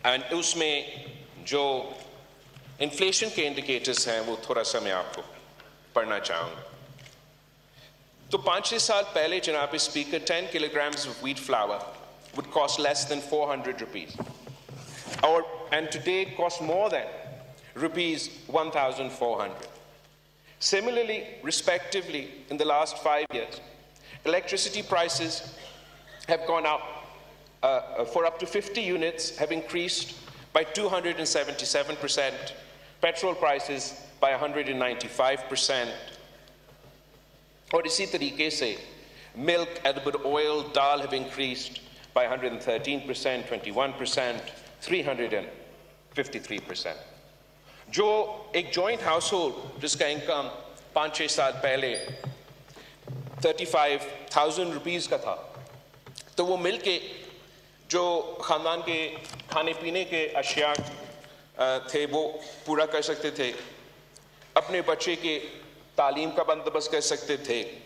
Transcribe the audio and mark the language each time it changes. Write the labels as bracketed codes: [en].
[ur] اس میں جو انفلیشن کے انڈیکیٹرز ہیں وہ تھوڑا سا میں آپ کو پڑھنا چاہوں گا۔ تو 5-6 سال پہلے جناب speaker [en] 10 kilograms of wheat flour would cost less than 400 rupees, and today it costs more than rupees 1,400. Similarly, respectively, in the last 5 years, electricity prices have gone up for up to 50 units, have increased by 277%, petrol prices by 195%. [ur] اور اسی طریقے سے ملک، edible oil, دال [en] have increased by 113%, 21%, 353%. [ur] جو ایک joint house hold جس کا income 5-6 سال پہلے 35,000 روپیز کا تھا، تو وہ مل کے جو خاندان کے کھانے پینے کے اشیاء تھے وہ پورا کر سکتے تھے، اپنے بچے کے تعلیم کا بندوبست کر سکتے تھے،